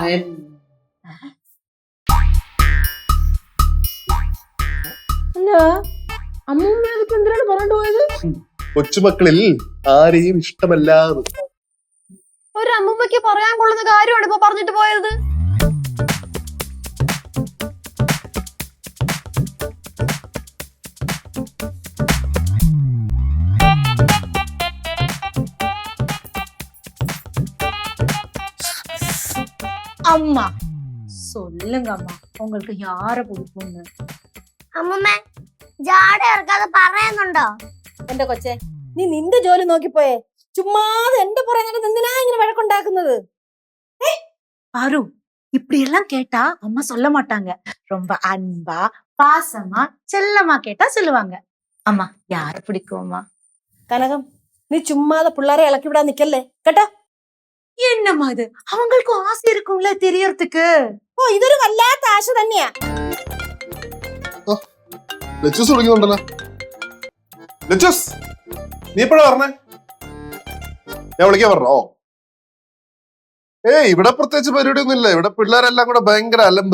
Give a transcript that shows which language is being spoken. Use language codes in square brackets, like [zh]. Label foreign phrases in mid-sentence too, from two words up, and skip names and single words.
[ml] അല്ല അമ്മുമ്മ അതിപ്പോ എന്തിനാണ് പറഞ്ഞിട്ട് പോയത്? കൊച്ചുമക്കളിൽ ആരെയും ഇഷ്ടമല്ല. ഒരു അമ്മുമ്മയ്ക്ക് പറയാൻ കൊള്ളുന്ന കാര്യമാണ് ഇപ്പൊ പറഞ്ഞിട്ട് പോയത്. [ta] அம்மா சொல்லுங்க அம்மா, உங்களுக்கு யார பிடிக்கும்னு. [ml] അമ്മൂമ്മ ജാട ഇറക്കാതെ പറയുന്നുണ്ടോ? എന്റെ കൊച്ചെ, നീ നിന്റെ ജോലി നോക്കിപ്പോയേ. ചുമ്മാതെ എന്റെ പുറകെ എന്തിനാ ഇങ്ങനെ വഴക്കുണ്ടാക്കുന്നത്? [ta] பாரு, இப்படி எல்லாம் கேட்டா அம்மா சொல்ல மாட்டாங்க. ரொம்ப அன்பா பாசமா செல்லமா கேட்டா சொல்லுவாங்க. அம்மா யார பிடிக்கும் அம்மா? [ml] കനകം, നീ ചുമ്മാതെ പിള്ളേരെ ഇളക്കി വിടാൻ നിക്കല്ലേ കേട്ടോ. [ta] என்னம்மா இது, அவங்களுக்கும் ஆசை இருக்கும்ல தெரியறதுக்கு. [ml] ഓ, ഇതൊരു വല്ലാത്ത ആശ തന്നെയാ. ലച്ചൂസ് വിളിക്കുന്നുണ്ടല്ലോ. ലച്ചൂസ്, നീ എപ്പോഴാ പറഞ്ഞേ? ഞാൻ വിളിക്കാൻ പറഞ്ഞോ? ഇവിടെ പ്രത്യേകിച്ച് പരിപാടിയൊന്നും ഇല്ല. ഇവിടെ പിള്ളേരെല്ലാം കൂടെ ഭയങ്കര അലമ്പ്.